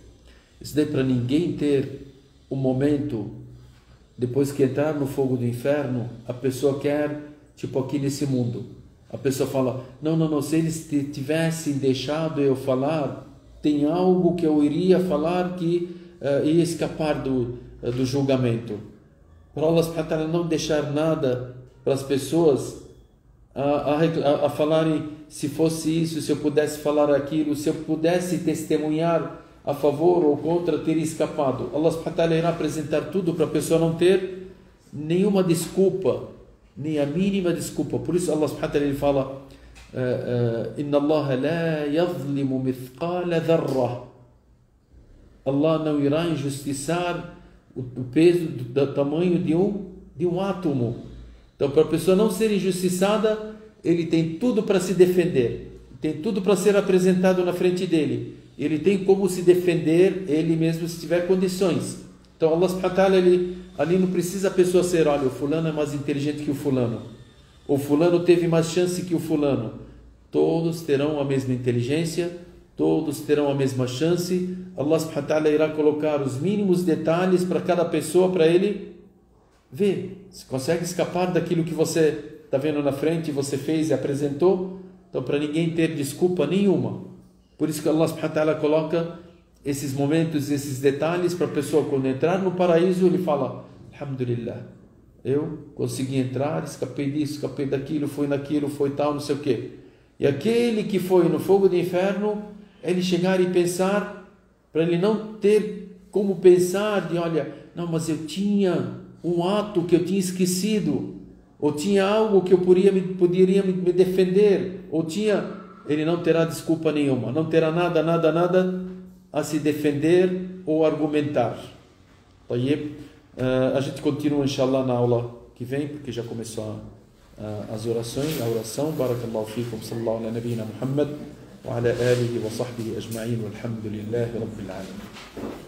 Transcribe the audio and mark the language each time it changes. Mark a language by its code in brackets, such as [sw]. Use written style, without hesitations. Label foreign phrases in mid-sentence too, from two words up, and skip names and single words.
[pt] Isso daí para ninguém ter um momento, depois que entrar no fogo do inferno, a pessoa quer, tipo aqui nesse mundo, a pessoa fala: não, se eles tivessem deixado eu falar, tem algo que eu iria falar que ia escapar do julgamento. Para [ar] الله سبحانه وتعالى [pt] não deixar nada para as pessoas a falarem: se fosse isso, se eu pudesse falar aquilo, se eu pudesse testemunhar a favor ou contra, teria escapado. [ar] الله سبحانه وتعالى [pt] irá apresentar tudo para a pessoa não ter nenhuma desculpa, nem a mínima desculpa. Por isso [ar] الله سبحانه وتعالى [pt] ele fala: [ar] إن الله لا يظلم مثقال ذرة. [pt] Allah não irá injustiçar o peso do tamanho de um átomo. Então, para a pessoa não ser injustiçada, ele tem tudo para se defender, tem tudo para ser apresentado na frente dele, ele tem como se defender ele mesmo se tiver condições. Então [ar] الله سبحانه وتعالى, [pt] ali não precisa a pessoa ser: olha, o fulano é mais inteligente que o fulano, o fulano teve mais chance que o fulano. Todos terão a mesma inteligência, todos terão a mesma chance. [ar] الله سبحانه وتعالى [pt] irá colocar os mínimos detalhes para cada pessoa, para ele ver se consegue escapar daquilo que você está vendo na frente, você fez e apresentou. Então, para ninguém ter desculpa nenhuma. Por isso que [ar] الله سبحانه وتعالى [pt] coloca esses momentos, esses detalhes, para a pessoa quando entrar no paraíso, ele fala, Alhamdulillah, eu consegui entrar, escapei disso, escapei daquilo, foi tal, não sei o quê. E aquele que foi no fogo do inferno, ele chegar e pensar, para ele não ter como pensar de, olha, não, mas eu tinha um ato que eu tinha esquecido, ou tinha algo que eu poderia me defender, ou tinha... Ele não terá desculpa nenhuma, não terá nada a se defender ou argumentar. A gente continua, inshallah, na aula que vem, porque já começou as orações, a oração. [ar] بارك الله فيكم، صلى الله على نبينا محمد، وعلى آله وصحبه أجمعين، والحمد لله رب العالمين.